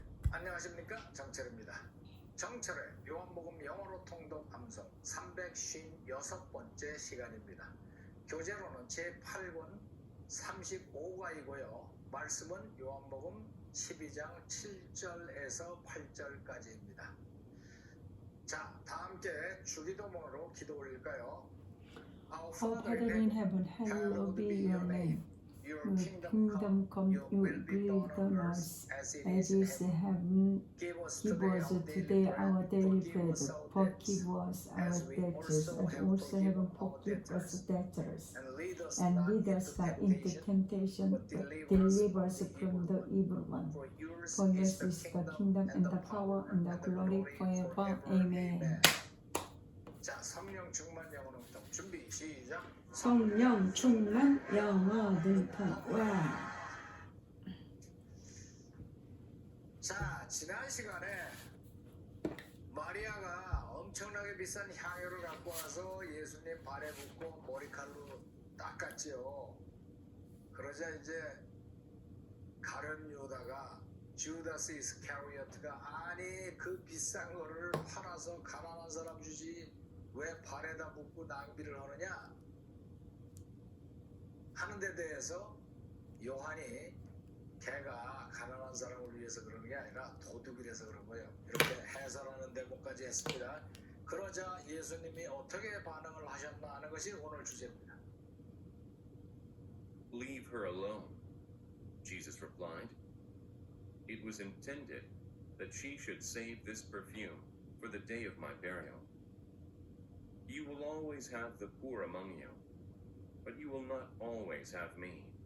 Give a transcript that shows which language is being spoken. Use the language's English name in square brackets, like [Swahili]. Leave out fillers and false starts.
[Korean] 안녕하십니까, 정철입니다. 정철의 요한복음 영어로 통독 암송 356번째 시간입니다. 교재로는 제8권 35과이고요. 말씀은 요한복음 12장 7절에서 8절까지입니다. 자, 다 함께 주기도문으로 기도 올릴까요? [English] Our Father in heaven, hallowed be your name. Your kingdom come, your will be done on earth as it is in heaven. Give us today our daily bread. Forgive us our debts, as also heaven forgive us debtors. And lead us not into temptation, but deliver us from the evil one. For yours is the kingdom and the power and the glory forever. Amen. [Korean] 자, 성령 충만 영어 능통 준비 시작. 성령 충만 영어 능통. 와. 자, 지난 시간에 마리아가 엄청나게 비싼 향유를 갖고 와서 예수님 발에 붓고 머리칼로 닦았지요. 그러자 이제 가룟 유다가 주다스 이스카리오트가 아니 그 비싼 거를 팔아서 가난한 사람 주지 왜 발에다 붓고 낭비를 하느냐 하는 데 대해서 요한이 걔가 가난한 사람을 위해서 그러는 게 아니라 도둑이라서 그런 거예요. 이렇게 해설하는 대목까지 했습니다. 그러자 예수님이 어떻게 반응을 하셨나 하는 것이 오늘 주제입니다. [English] Leave her alone, Jesus replied. It was intended that she should save this perfume for the day of my burial. You will always have the poor among you, but you will not always have me.